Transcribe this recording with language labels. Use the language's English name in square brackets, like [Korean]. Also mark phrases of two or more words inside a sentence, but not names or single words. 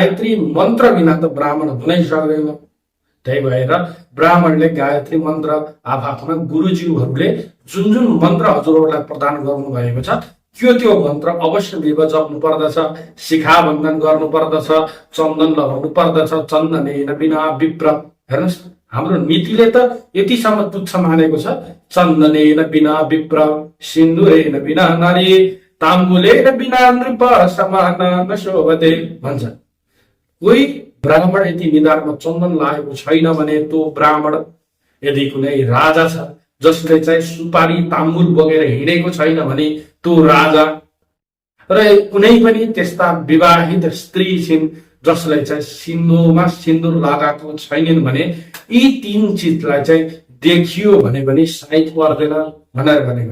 [Nepali] गायत्री मन्त्र बिना त ब्राह्मण हुनै सक्दैन। त्यही भएर ब्राह्मणले गायत्री मन्त्र आफआफ्ना गुरुज्यूहरूले जुन जुन मन्त्र हजुरहरूलाई प्रदान गर्नु भएको छ त्यो मन्त्र अवश्य जप्नु पर्दछ, शिखा बन्धन गर्नु पर्दछ, चन्दन लगाउनु पर्दछ। [Sanskrit] चन्दनेन बिना विप्र, [Nepali] हेर्नुहोस् हाम्रो नीतिले त यतिसम्म तुच्छ मानेको छ, [Sanskrit] चन्दनेन बिना विप्र, सिन्दुरेन बिना नारी, ताम्बुलेन बिना नृप समान न शोभते भन्छ। [Nepali] कोही ब्राह्मण यदि निधारमा चन्दन लागेको छैन भने त्यो ब्राह्मण, यदि कुनै राजा छ जसले चाहिँ सुपारी ताम्बुल बोकेर हिँडेको छैन भने त्यो राजा, र कुनै पनि त्यस्ता विवाहित स्त्री छिन् जसले चाहिँ सिन्दुरमा सिन्दुर लगाएको छैनन् भने यी तीन चिजलाई चाहिँ देखियो भने पनि साइत पर्दैन भनेर भनेको छ।